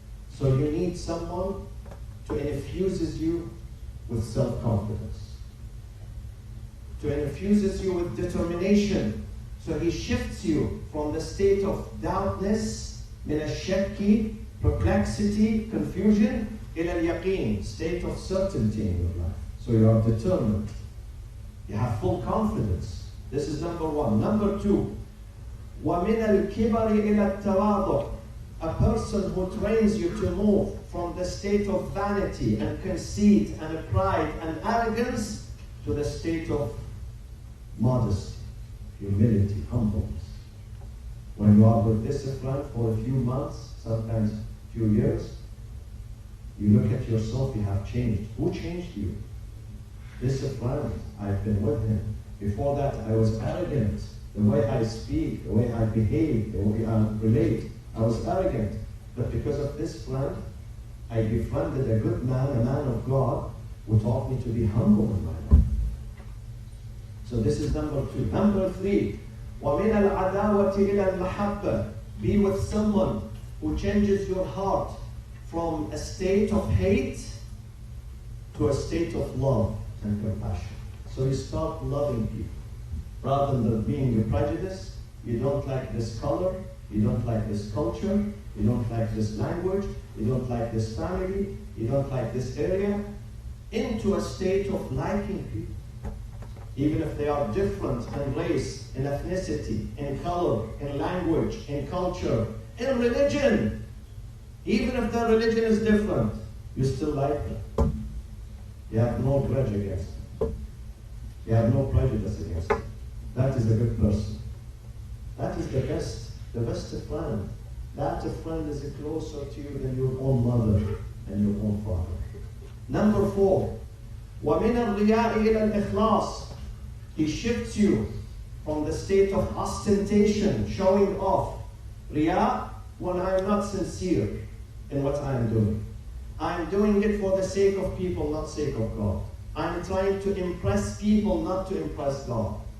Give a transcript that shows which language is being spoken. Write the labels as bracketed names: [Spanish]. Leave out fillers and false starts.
[English] So you need someone to infuse you with self-confidence, to infuse you with determination. So he shifts you from the state of doubtness, [Arabic] من الشك, [English] perplexity, confusion, [Arabic] إلى اليقين, [English] state of certainty in your life. So you are determined. You have full confidence. This is number 1. [Arabic] Number 2, ومن الكبر إلى التواضع. [English] A person who trains you to move from the state of vanity and conceit and pride and arrogance to the state of modesty, humility, humbleness. When you are with discipline for a few months, sometimes a few years, you look at yourself, you have changed. Who changed you? Discipline, I've been with him. Before that, I was arrogant. The way I speak, the way I behave, the way I relate, I was arrogant. But because of this friend, I befriended a good man, a man of God, who taught me to be humble in my life. So this is number 2. [Arabic] Number 3, وَمِنَ الْعَدَاوَةِ إِلَى الْمَحَبَّةِ. [English] Be with someone who changes your heart from a state of hate to a state of love and compassion. So you start loving people. Rather than being prejudiced, you don't like this color, you don't like this culture, you don't like this language, you don't like this family, you don't like this area, into a state of liking people. Even if they are different in race, in ethnicity, in color, in language, in culture, in religion. Even if their religion is different, you still like them. You have no grudge against them. You have no prejudice against them. That is a good person. That is the best friend. That friend is closer to you than your own mother and your own father. [Arabic] Number 4, وَمِنَ الرِّيَاءِ إِلَى الْإِخْلَاصِ. [English] He shifts you from the state of ostentation, showing off. Riya, when I am not sincere in what I am doing. I am doing it for the sake of people, not sake of God. I am trying to impress people, not to impress God.